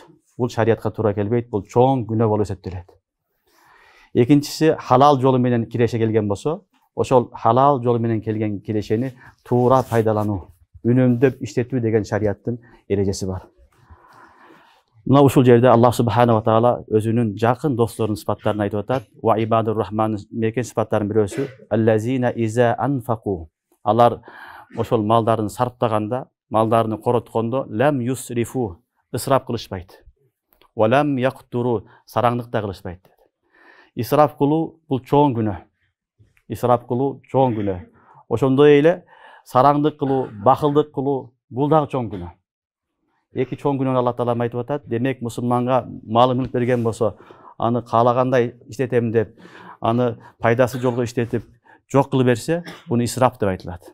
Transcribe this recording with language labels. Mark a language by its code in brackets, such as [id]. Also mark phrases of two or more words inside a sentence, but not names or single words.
[ky] Бул шариатка туура келбейт, бул чоң күнөө болуп эсептелет. Экинчиси, халал жолу менен киреше келген болсо, ошол халал жолу менен келген кирешени туура пайдалануу, үнөмдөп иштетүү деген шариаттын эрежеси бар. Мына ушул жерде [ar] الله سبحانه وتعالى [ky] өзүнүн жакын досторунун сыпаттарын айтып атат. [ar] وعباد الرحمن [ky] мекен сыпаттарынын бирөөсү [ar] الذين إذا أنفقوا. [ky] Алар ошол малдарын сарптаганда, малдарын короткондо [ar] لم يسرفوا, [ky] ысрап кылышпайт. [ar] ولم يقتروا, [ky] сараңдык да кылышпайт. Исраф кылуу бул чоң күнөө. Исраф кылуу чоң күнөө. Ошондой эле сараңдык кылуу, бакылдык кылуу бул дагы чоң күнөө. Эки чоң күнөөнү [ar] الله تعالى [ky] айтып атат. Демек мусулманга мал мүлк берген болсо, аны каалагандай иштетем деп, аны пайдасы жолго иштетип, жок кылып берсе, буну исраф деп айтылат.